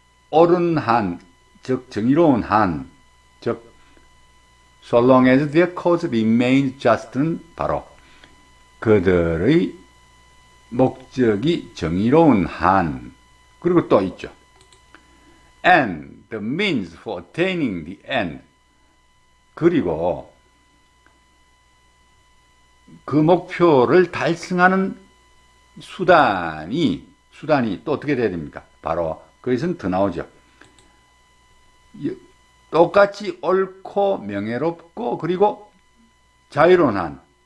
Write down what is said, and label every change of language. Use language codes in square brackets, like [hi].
[ko] 옳은 한, 즉 정의로운 한, 즉 [en] so long as their cause remains just [ko] 는 바로 그들의 목적이 정의로운 한, 그리고 또 있죠. [en] And the means for attaining the end. [ko] 그리고 그 목표를 달성하는 수단이 또 어떻게 돼야 됩니까? 바로 거기서는 더 나오죠. 똑같이 옳고 명예롭고 그리고 자유로운 한,